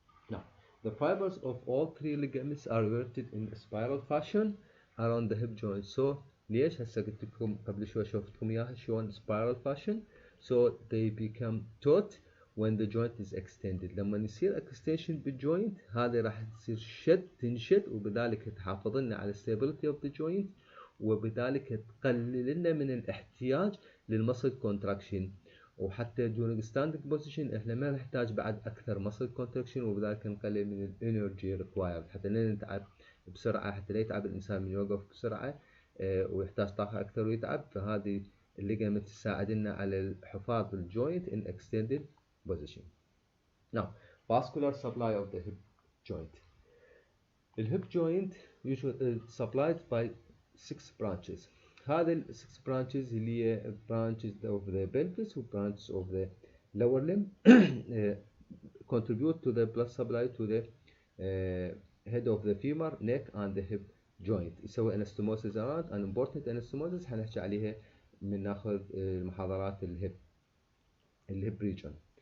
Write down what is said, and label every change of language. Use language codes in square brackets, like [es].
[en] Now, the fibers of all three ligaments are verted in a spiral fashion around the hip joint. [ar] So ليش؟ هسه قلت لكم قبل شوي شوفتكم اياها شلون spiral fashion. [en] So they become taut when the joint is extended. [ar] لما يصير extension بالجوينت هذا راح تصير تنشد، وبذلك تحافظ لنا على [en] stability of the joint، [ar] وبذلك تقلل لنا من الاحتياج للمسل contraction. وحتى [en] during standing position [ar] احنا ما نحتاج بعد اكثر muscle contraction، وبذلك نقلل من [en] energy required [ar] حتى لا نتعب بسرعة، حتى لا يتعب الانسان من يوقف بسرعة ويحتاج طاقة اكثر ويتعب. فهذه الليجامنت تساعدنا على الحفاظ الجوينت [en] in extended position. Now, vascular supply of the hip joint. The hip joint usually supplied by 6 branches. هذه ال 6 branches [ar] اللي هي [en] branches of the pelvis و branches of the lower limb contribute to the blood supply to the head of the femur, neck and the hip joint. يسوي anastomosis around. an important anastomosis [ar] حنحكي عليها من ناخذ محاضرات الهيب region.